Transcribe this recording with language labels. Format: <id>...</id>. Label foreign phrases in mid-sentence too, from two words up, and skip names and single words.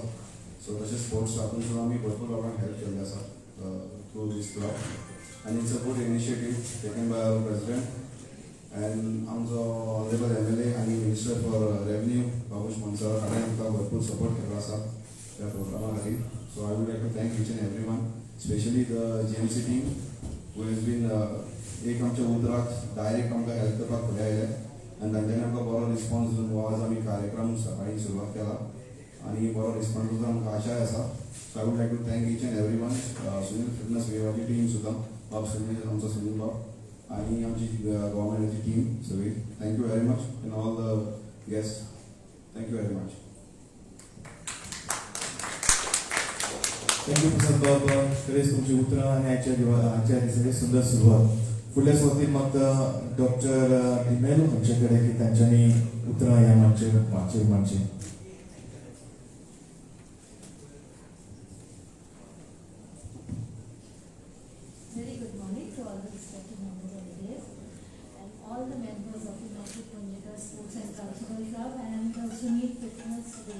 <kok>सो तशेंच स्पोर्ट्स स्टाफून सुद्दां आमी भरपूर लोकांक हेल्प केल्ले आसा</kok> <en>through this club.</en> <kok>आनी</kok> <en>it's a good initiative taken by our president and</en> <kok>आमचो</kok> <en>honourable MLA</en> <kok>आनी</kok> <en>minister for revenue</en> <kok>बाबूश मनसर हाणें आमकां भरपूर सपोर्ट केलो आसा ह्या प्रोग्रामा खातीर.</kok> <en>so I would like to thank each and every one, specially the GMC team who has been</en> <kok>एक आमच्या उतराक डायरेक्ट आमकां हेल्प करपाक फुडें आयले आनी तांच्यांनी आमकां बरो रिस्पॉन्स दिवन हो आज आमी कार्यक्रम सकाळीं सुरवात केला आनी बरो रिस्पॉन्स दिवचो आमकां आशाय आसा.</kok> <en>So I would like to thank each and every one. सुनील फिटनेस वेवाची टीम सुद्दां बाब सुनील आमचो सुनील बाब आनी आमची गव्हर्मेंटाची टीम सगळी. Thank you very much and all the guest. Thank you very much. Thank you Prasad bab.</en> <kok>खरेंच तुमची उतरां आनी आजच्या दिसाची सुंदर सुरवात. फुडल्या सुवातेर म्हाका डॉक्टर डिमेलो हांचे कडेन की तांच्यांनी उतरां ह्या माचयेर मांडची.</kok> <en>Very good morning to all the respected members of the dais and all the members of the United Punjika Sports and Cultural Club and Sunil Fitness Day.</en>